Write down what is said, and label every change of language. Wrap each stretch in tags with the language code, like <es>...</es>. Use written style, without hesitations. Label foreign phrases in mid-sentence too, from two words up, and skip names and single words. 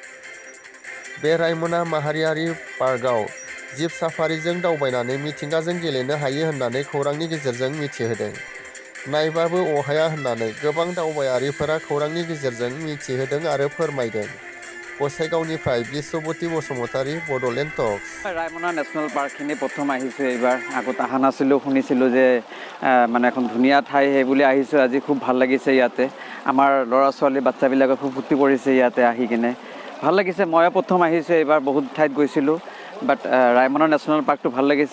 <brx>बे रायमना माहारियारि पार्कआव जिप साफारिजों दावबायनानै मिथिंगाजों गेलेनो हायो होननानै खौरांनि गेजेरजों मिथिहोदों। नायबाबो अहाया होननानै गोबां दावबायारिफोरा खौरांनि गेजेरजों मिथिहोदों आरो फोरमायदों। गसाइगावनिफ्राय बिश्वबती बसुमतारी, बड'लेण्ड टक्स।</brx> <as>रायमনা নেশ্যনেল পাৰ্কখিনি প্ৰথম আহিছোঁ এইবাৰ। আগত অহা নাছিলোঁ, শুনিছিলোঁ যে মানে এখন ধুনীয়া ঠাই সেই বুলি আহিছোঁ। আজি খুব ভাল লাগিছে ইয়াতে। আমাৰ ল'ৰা ছোৱালী বাচ্চাবিলাকে খুব ফূৰ্তি কৰিছে ইয়াতে আহি কিনে। ভাল লাগিছে। ময়ো প্ৰথম আহিছোঁ এইবাৰ, বহুত ঠাইত গৈছিলোঁ। বাট ৰায়মনা নেশ্যনেল পাৰ্কটো ভাল লাগিছে।</as>